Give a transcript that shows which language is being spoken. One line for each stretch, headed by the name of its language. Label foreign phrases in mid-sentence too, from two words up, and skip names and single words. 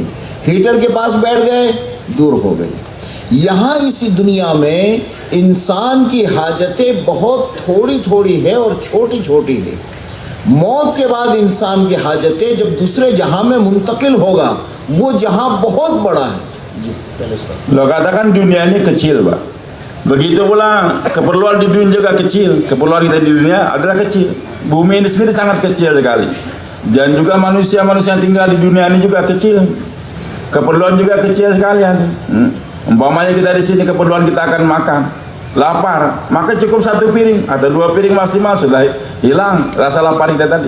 Urdu: ہیٹر کے پاس بیٹھ گئے, دور ہو گئی. یہاں اسی دنیا میں انسان کی حاجتیں بہت تھوڑی تھوڑی ہے اور چھوٹی چھوٹی ہے. موت کے بعد انسان کی حاجتیں جب دوسرے جہاں میں منتقل ہوگا, وہ جہاں بہت بڑا ہے.
Indonesian: Lo katakan dunia ini kecil, Pak. Begitu pula keperluan di dunia juga kecil. Keperluan kita di dunia adalah kecil. Bumi ini sendiri sangat kecil sekali. Dan juga manusia-manusia yang tinggal di dunia ini juga kecil. Keperluan juga kecil sekali. Umpamanya kita di sini keperluan kita akan makan, lapar, maka cukup satu piring atau dua piring maksimal sudah hilang rasa lapar kita tadi.